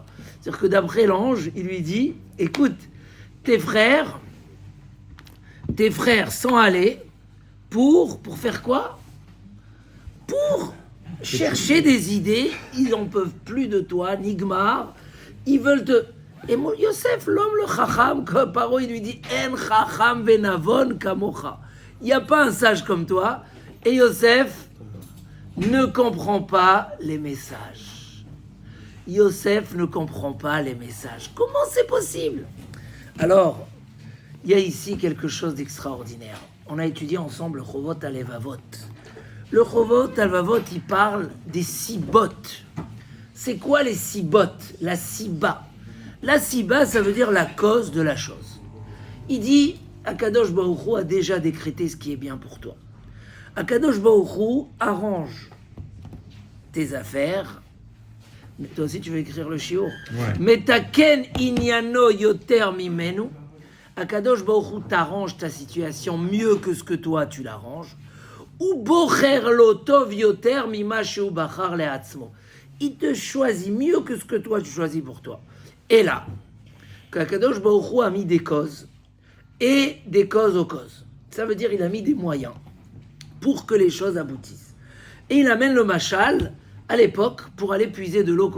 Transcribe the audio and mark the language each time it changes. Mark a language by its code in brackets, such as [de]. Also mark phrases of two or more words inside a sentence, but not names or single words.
[fr] C'est-à-dire que d'après l'ange, il lui dit, écoute, tes frères sont allés pour faire quoi? Pour chercher des idées, ils n'en peuvent plus de toi, Nigmar, ils veulent te... Et Yosef, l'homme, le chacham, comme Paro, il lui dit, [he] אין חכם ונבון כמוך. [fr] Il n'y a pas un sage comme toi. Et Yosef ne comprend pas les messages. Yosef ne comprend pas les messages. Comment c'est possible? Alors, il y a ici quelque chose d'extraordinaire. On a étudié ensemble le Chovot Alevavot. Le Chovot Alevavot, il parle des sibot. C'est quoi les sibot? La siba. La siba, ça veut dire la cause de la chose. Il dit, Akadosh Baruch Hu a déjà décrété ce qui est bien pour toi. Akadosh Baruch Hu arrange tes affaires. Mais toi aussi, tu veux écrire le shiur. [he] מתקן עניינו יותר ממנו. [fr] Akadosh Baruch Hu t'arrange ta situation mieux que ce que toi tu l'arranges. [he] והוא בוחר לו טוב יותר ממה שהוא בחר לעצמו. [fr] Il te choisit mieux que ce que toi tu choisis pour toi. Et là, qu'Akadosh Baruch Hu a mis des causes et des causes aux causes. Ça veut dire il a mis des moyens pour que les choses aboutissent. Et il amène le machal à l'époque pour aller puiser de l'eau.